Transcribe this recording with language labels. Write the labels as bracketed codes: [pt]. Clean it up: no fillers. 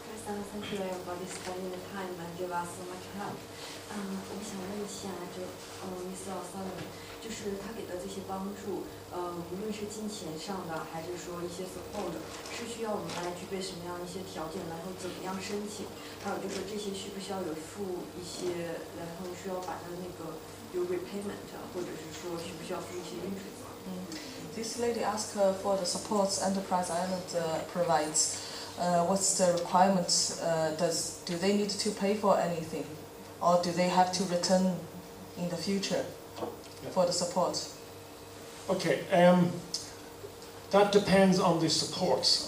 [en] Thank you everybody spending the time and give us so much help. [zh] 我想问一下，Mr. O'Sullivan，就是他给的这些帮助，无论是金钱上的，还是说一些 support， 是需要我们来具备什么样一些条件，然后怎么样申请？还有就是这些需不需要有付一些，然后需要把它那个有 repayment， 或者是说需不需要付一些 interest？ [en] This lady asked for the supports Enterprise Island provides. What's the requirements? Do they need to pay for anything, or do they have to return in the future for the support? Okay, that depends on the supports.